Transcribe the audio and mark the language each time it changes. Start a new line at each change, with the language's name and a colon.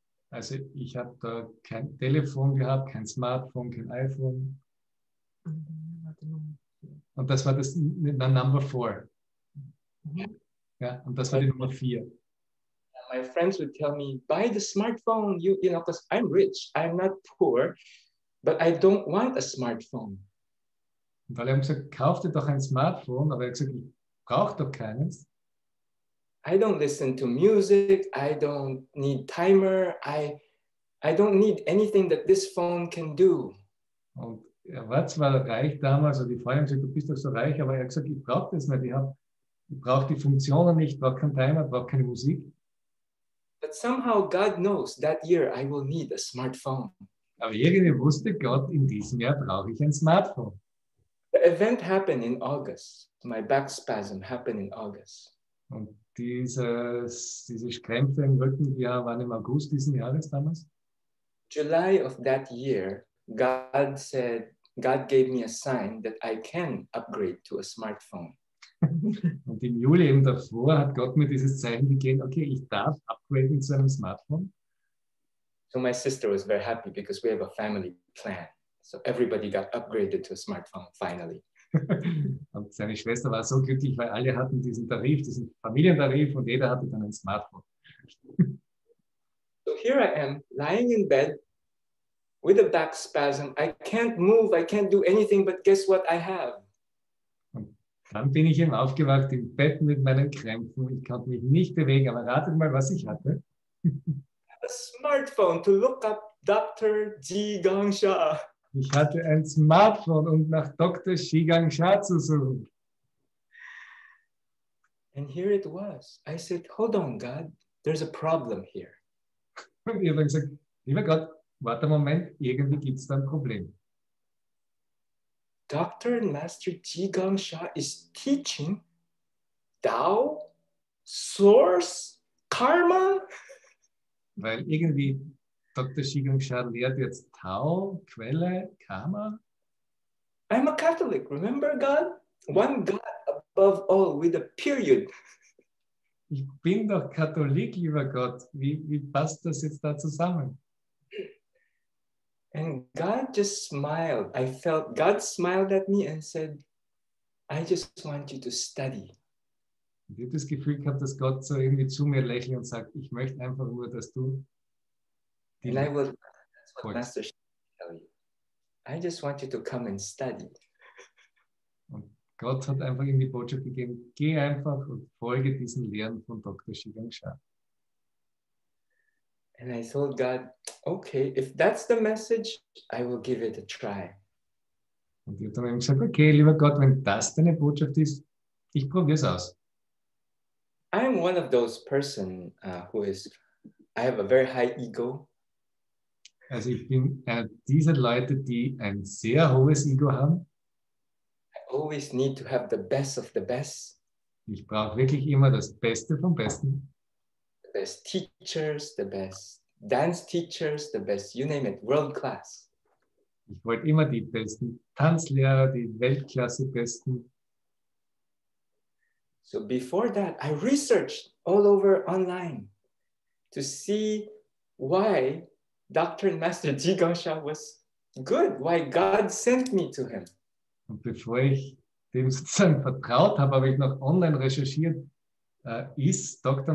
German: Also ich habe da kein Telefon gehabt, kein Smartphone, kein iPhone. Und das war das Number 4. Ja, und das war die Nummer 4.
English: My friends would tell me, buy the smartphone, because I'm rich, I'm not poor, but I don't want a smartphone.
German: Und alle haben gesagt, kauf dir doch ein Smartphone, aber er hat gesagt, ich brauche doch keines.
English: I don't listen to music, I don't need timer, I don't need anything that this phone can do.
German: Und er war zwar reich damals, und die Freundin hat gesagt, du bist doch so reich, aber er hat gesagt, ich brauche das nicht, ich brauche die Funktionen nicht, ich brauche keinen Timer, ich brauche keine Musik.
English: But somehow God knows that year I will need a smartphone.
German: Aber irgendwie wusste Gott, in diesem Jahr brauche ich ein Smartphone.
English: The event happened in August. My back spasm happened in August.
German: Und diese Krämpfe im Rücken, die waren im August diesen Jahres damals.
English: July of that year, God gave me a sign that I can upgrade to a smartphone.
German: Und im Juli eben davor hat Gott mir dieses Zeichen gegeben, okay, ich darf upgraden zu einem Smartphone.
English: So my sister was very happy because we have a family plan. So everybody got upgraded to a smartphone finally.
German: Und seine Schwester war so glücklich, weil alle hatten diesen Tarif, diesen Familientarif und jeder hatte dann ein Smartphone.
English: So here I am, lying in bed with a back spasm. I can't move, I can't do anything, but guess what I have?
German: Und dann bin ich eben aufgewacht im Bett mit meinen Krämpfen. Ich konnte mich nicht bewegen, aber ratet mal, was ich hatte.
English: A smartphone to look up Dr. Jigang Sha.
German: Ich hatte ein Smartphone, um nach Dr. Jigang Sha zu suchen.
English: And here it was. I said, hold on, God, there's a problem here.
German: Und ich habe gesagt, lieber Gott, warte einen Moment, irgendwie gibt es da ein Problem.
English: Dr. and Master Jigang Sha is teaching Tao, Source, Karma.
German: Weil irgendwie Dr. Jigang Sha lehrt jetzt Tao, Quelle, Karma.
English: I'm a Catholic, remember God? One God above all with a period.
German: Ich bin doch Katholik, lieber Gott. Wie passt das jetzt da zusammen?
English: And God just smiled. I felt God smiled at me and said, I just want you to study.
German: Und ich habe das Gefühl gehabt, dass Gott so irgendwie zu mir lächelt und sagt, ich möchte einfach nur, dass du die
English: And that's what
German: folgst.
English: Master Sha tell you. I just want you to come and study.
German: Und Gott hat einfach ihm die Botschaft gegeben, geh einfach und folge diesen Lehren von Dr. Jigang Sha.
English: And I told God, okay, if that's the message, I will give it a try.
German: Und ich habe dann eben gesagt, okay, lieber Gott, wenn das deine Botschaft ist, ich probiere es aus.
English: I'm one of those person I have a very high ego.
German: Also ich bin einer dieser Leute, die ein sehr hohes Ego haben.
English: I always need to have the best of the best.
German: Ich brauche wirklich immer das Beste vom Besten.
English: The best teachers, the best dance teachers, the best, you name it, world class.
German: Ich wollte immer die besten Tanzlehrer, die Weltklasse-Besten.
English: So before that, I researched all over online to see why Dr. and Master Jigangsha was good, why God sent me to him.
German: Und bevor ich dem sozusagen vertraut habe, habe ich noch online recherchiert, ist Dr.